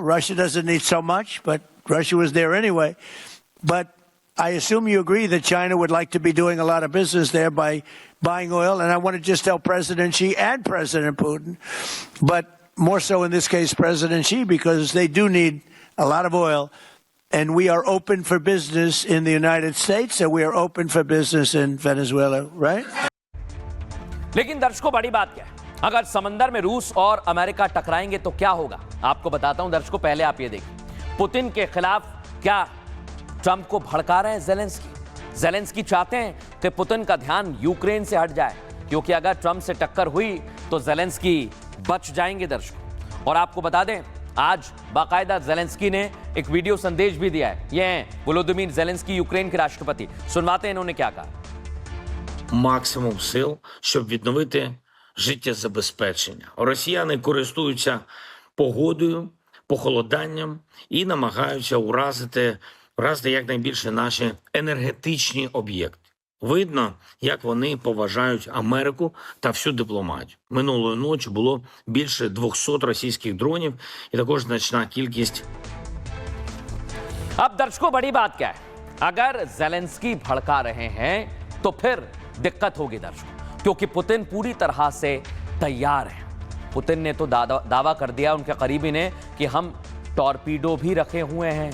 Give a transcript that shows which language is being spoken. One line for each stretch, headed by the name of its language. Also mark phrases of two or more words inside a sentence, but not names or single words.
English: Russia doesn't need so much, but Russia was there anyway. But I assume you agree that China would like to be doing a lot of business there by buying oil. And I want to just tell President Xi and President Putin, but more so in this case, President Xi, because they do need a lot of oil. And we are open for business in the United States, and we are open for business in Venezuela, right?
Hindi: लेकिन दर्शकों, बड़ी बात क्या है? अगर समंदर में रूस और अमेरिका टकराएंगे तो क्या होगा, आपको बताता हूं। दर्शकों, पहले आप ये देखिए, पुतिन के खिलाफ क्या ट्रंप को भड़का रहे हैं जेलेंस्की चाहते हैं कि पुतिन का ध्यान यूक्रेन से हट जाए, क्योंकि अगर ट्रंप से टक्कर हुई तो जेलेंस्की बच जाएंगे। दर्शकों, और आपको बता दें, आज बाकायदा जेलेंस्की ने एक वीडियो संदेश भी दिया है। ये हैं वोलोदिमीर जेलेंस्की, यूक्रेन के राष्ट्रपति। सुनवाते हैं इन्होंने क्या कहा।
Ukrainian: Максимум сил, щоб відновити життєзабезпечення. Росіяни користуються погодою, похолоданням і намагаються уразити якнайбільше наші енергетичні об'єкти. Видно, як вони поважають Америку та всю дипломатію. Минулої ночі було більше 200 російських дронів і також значна кількість.
Hindi: अब दर्शकों, बड़ी बात क्या है, अगर जेलेंस्की भड़का रहे हैं तो फिर दिक्कत होगी दर्शकों, क्योंकि पुतिन पूरी तरह से तैयार है। पुतिन ने तो दावा कर दिया, उनके करीबी ने, कि हम टॉर्पीडो भी रखे हुए हैं।